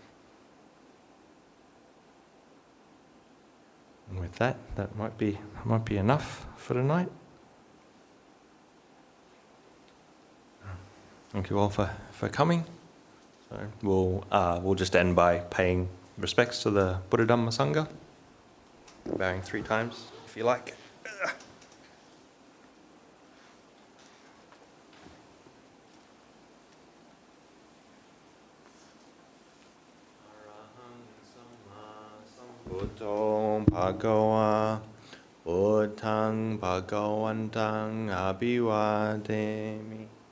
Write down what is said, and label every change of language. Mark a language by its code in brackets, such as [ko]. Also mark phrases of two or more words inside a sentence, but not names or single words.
[en] And with that might be enough for tonight. Thank you all for coming. So we'll just end by paying respects to the Buddha Dhamma Sangha, bowing 3 times if you like. [pi] Buddho Bhagava Buddhaṃ Bhagavantaṃ Abhivademi